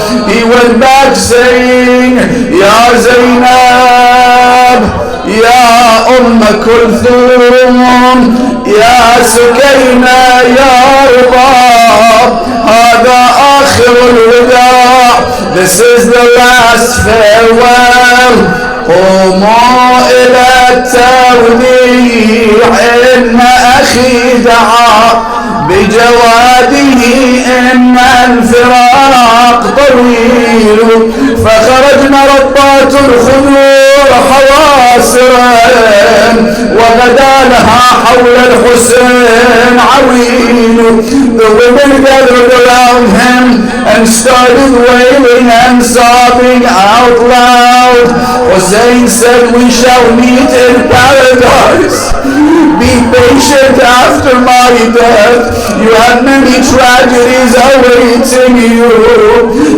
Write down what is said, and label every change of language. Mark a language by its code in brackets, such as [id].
[en] He went back saying, [ar] Ya Zainab, Ya Kulthum, Ya Sukayna, Ya Rida, Hada akhir al-wida'. [en] This is the last farewell. [ar] قوموا إلى التوديع إن أخي دعا بجواده إن الفراق طويل فخرجنا ربات الخدور حواصرا وغدا لها حول الحسين عويل. [en] The women gathered around him and started wailing and sobbing out loud. Hussein said, we shall meet in paradise. Be patient after my death. You have many tragedies awaiting you.